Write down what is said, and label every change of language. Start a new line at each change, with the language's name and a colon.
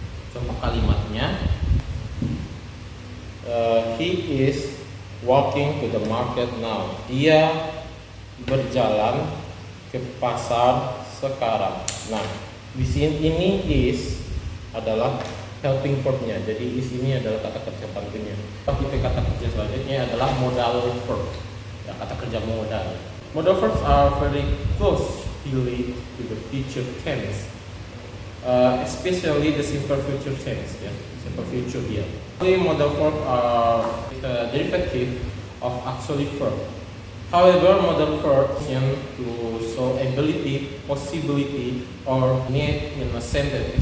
Indonesian: Contoh kalimatnya,
English: he is walking to the market now.
Indonesian: Dia berjalan ke pasar sekarang. Nah, di sini ini is adalah helping verb-nya. Jadi is ini adalah kata kerja bantunya. Tipe kata kerja selanjutnya adalah modal verb. Ya, kata kerja modal.
English: Modal verbs are very close related to the future tense, especially the simple future tense. Ya, simple future here. Modal verb are the derivative of auxiliary verb. However, modal verbs to show ability, possibility, or need in a sentence.